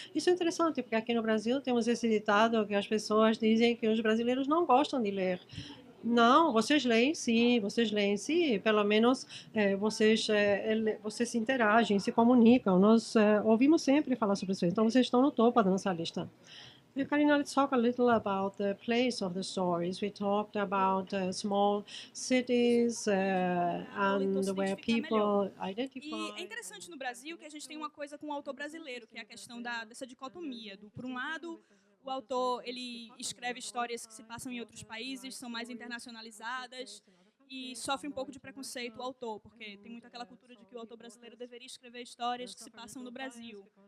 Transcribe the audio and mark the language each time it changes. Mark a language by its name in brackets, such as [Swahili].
[Portuguese] Isso é interessante, porque aqui no Brasil temos esse ditado que as pessoas dizem que os brasileiros não gostam de ler. Não, vocês leem sim, pelo menos vocês se interagem, se comunicam. Nós ouvimos sempre falar sobre isso, então vocês estão no topo da nossa lista. [English] Karina, let's talk a little about the place of the stories. We talked about small cities and where people identify. [Portuguese] E é interessante no Brasil que a gente tem uma coisa com o autor brasileiro, que é a questão dessa dicotomia. Por um lado, o autor ele escreve histórias que se passam em outros países, são mais internacionalizadas e sofre um pouco de preconceito o autor, porque tem muito aquela cultura de que o autor brasileiro deveria escrever histórias que se passam no Brasil.